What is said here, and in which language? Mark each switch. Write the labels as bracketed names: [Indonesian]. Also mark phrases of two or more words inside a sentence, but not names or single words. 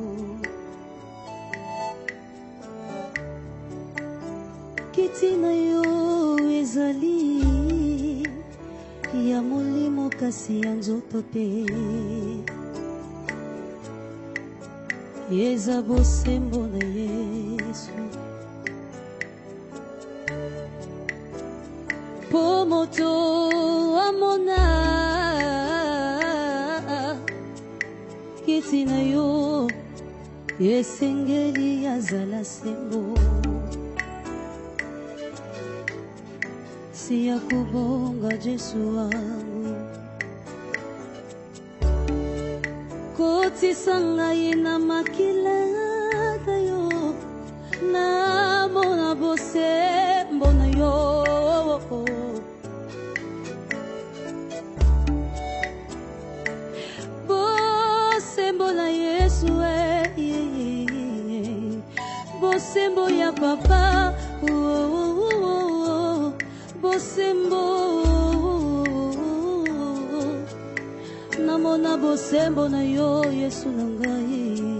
[Lingala] kiti na yo ezali ya molimo kasi ya nzoto te eza bosembo na Yesu po moto amona kiti na yo esengeli azala sembo [Swahili] nafasi ya kubonga Yesu wangu. [Lingala] Kotisa ngai na makila yo, na mona bosembo na yo. Bosembo na Yesu bosembo ya papa, bosembo namona bosembo na yo Yesu na ngai.